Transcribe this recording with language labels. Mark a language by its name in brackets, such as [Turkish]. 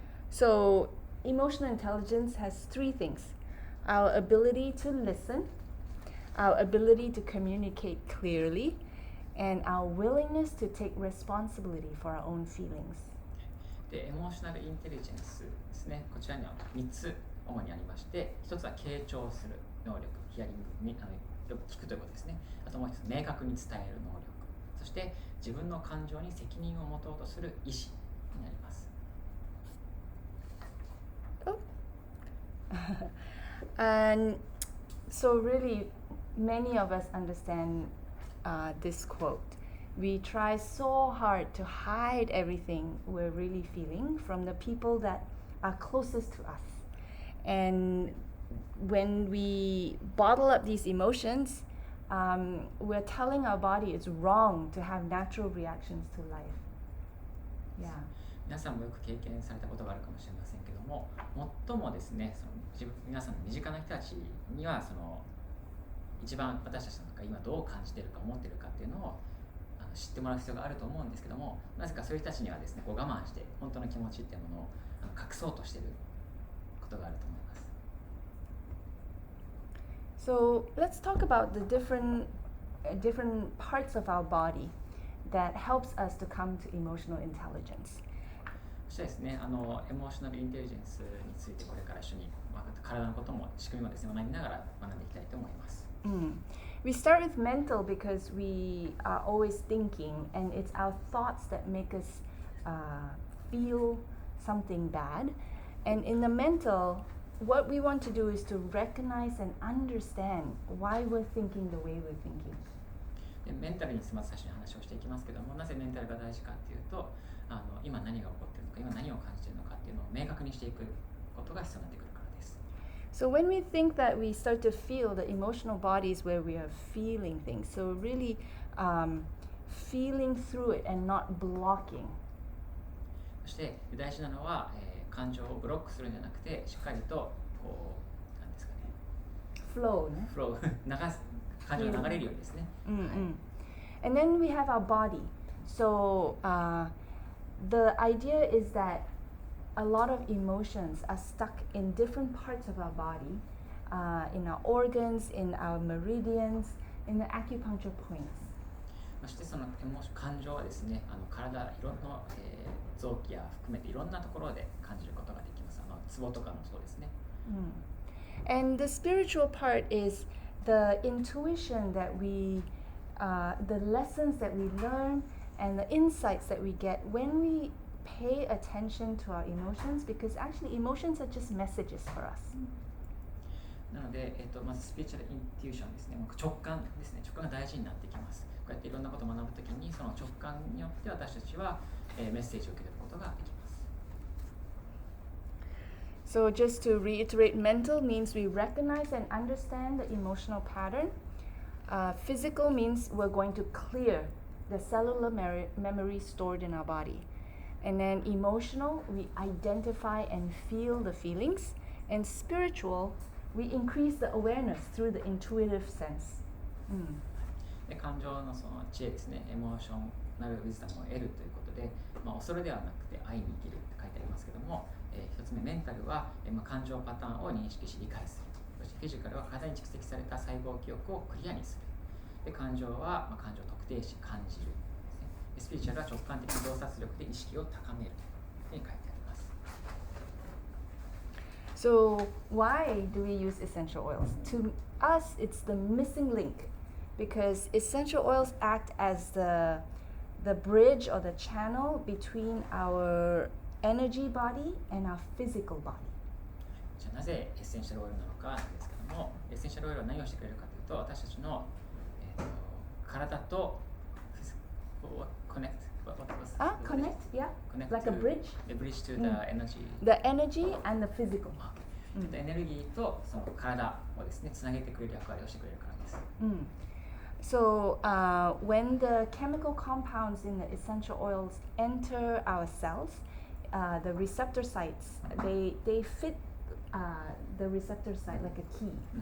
[English] So emotional intelligence has three things: our ability to listen, our ability to communicate clearly, and our willingness to take responsibility for our own feelings. [Japanese] で、エモーショナルインテリジェンスですね。こちらには3つ主にありまして、1つは傾聴する能力、ヒアリングによく聞くということですね。あともう1つ、明確に伝える能力。そして自分の感情に責任を持とうとする意志になります。 [English] And so really many of us understand this quote. We try so hard to hide everything we're really feeling from the people that are closest to us. And when we bottle up these emotions, we're telling our body it's wrong to have natural reactions to life. Yeah. [Japanese] 皆さんもよく経験されたことがあるかもしれませんけども、最もですね、皆さんの身近な人たちには一番私たちが今どう感じているか思っているかっていうのを知ってもらう必要があると思うんですけども、なぜかそういう人たちにはですね、我慢して本当の気持ちっていうものを隠そうとしていることがあると思います。 [English] So let's talk about the different parts of our body that helps us to come to emotional intelligence. [Japanese] そしてですね、エモーショナルインテリジェンスについてこれから一緒に体のことも仕組みもですね学びながら学んでいきたいと思います。 [English] We start with mental because we are always thinking, and it's our thoughts that make us feel something bad. And in the mental, what we want to do is to recognize and understand why we're thinking the way we're thinking. [Japanese] でメンタルにまず最初に話をしていきますけども、なぜメンタルが大事かっていうと、今何が起こっているのか、今何を感じているのかっていうのを明確にしていくことが必要になってくるからです。 So when we think that, we start to feel the emotional bodies where we are feeling things. So really feeling through it and not blocking. そして大事なのは、感情をブロックするんじゃなくて、しっかりとこうなんですかね、 [English] flow ね。 [Japanese] フロー感情が流れるようにですね。 [English] And then we have our body. So the idea is that a lot of emotions are stuck in different parts of our body, in our organs, in our meridians, in the acupuncture points. [Japanese] そしてその感情はですね、体いろんな、臓器や含めていろんなところで感じることができます。ツボとかもそうですね。 [English] And the spiritual part is the intuition that we, the lessons that we learn, and the insights that we get when we pay attention to our emotions, because actually emotions are just messages for us. [Japanese] なので、まずスピリチュアルインテューションですね、直感ですね、直感が大事になってきます。こうやっていろんなことを学ぶときに、その直感によって私たちは、メッセージを受け取ることができます。 [English] So just to reiterate, mental means we recognize and understand the emotional pattern. Physical means we're going to clear the cellular memory stored in our body. And then emotional, we identify and feel the feelings. And spiritual, we increase the awareness through the intuitive sense. [Japanese] で感情のその知恵ですね、エモーショナルウィズダムを得るということで、恐れではなくて愛に生きるって書いてありますけども、一つ目メンタルは、感情パターンを認識し理解する。そしてフィジカルは体に蓄積された細胞記憶をクリアにする。で感情は、感情を特定し感じる。スピリチュアルは直感的な洞察力で意識を高めるというふうに書いてあります。 [English] So why do we use essential oils? To us, it's the missing link because essential oils act as the bridge or the channel between our energy body and our physical body. [Japanese] じゃあなぜエッセンシャルオイルなのかなんですけども、エッセンシャルオイルは何をしてくれるかというと、私たちの、体とconnect. [English] Connect, yeah. Connect Like a bridge. The bridge to the energy. The energy and the physical. [Japanese] エネルギーとその体をですね、つなげてくれる役割をしてくれるからです。 [English] So when the chemical compounds in the essential oils enter our cells, the receptor sites, they fit the receptor site like a key.